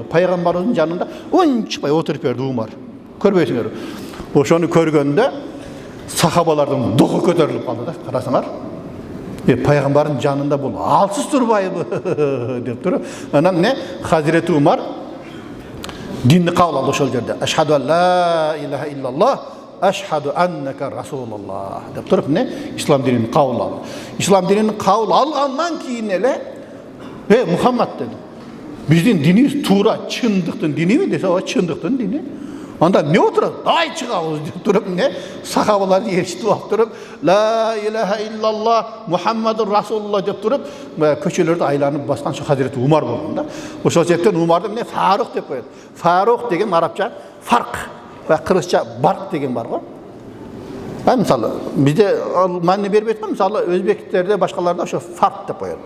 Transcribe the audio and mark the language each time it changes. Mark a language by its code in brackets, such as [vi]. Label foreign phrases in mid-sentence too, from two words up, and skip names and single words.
[ky] Пайгамбарыбыздын жанында унчукпай отуруп берди Умар. Көрбөйсүңөр. Ошону көргөндө сахабалардын духу көтөрүлүп калды да. Карасаңар, пайгамбардын жанында бул алсыз турбайбы деп туруп, анан не Хазирет Умар динни кабыл алды ошол жерде. [ar] أشهد أن لا إله إلا الله أشهد أنك رسول الله [ky] деп туруп, не ислам динин кабыл алды. Ислам динин кабыл алгандан кийин эле, Мухаммад деди, биздин динибиз туура чындыктын диниби десе, ооба чындыктын дини. Анда не отурат? Дай чыгабыз деп туруп, не сахабалар ээрчитип алып туруп, [ar] لا إله إلا الله محمد رسول الله [ky] деп туруп, көчөлөрдү айланып баскан ошо Хазирет Умар болгон да. Ошол себептен Умарды эмне Фарук деп коет. Фарук деген арабча фарк, кыргызча барк деген бар го. Мисалы бизде маани бербейт го, мисалы өзбектерде, башкаларда ошо фарк деп коет.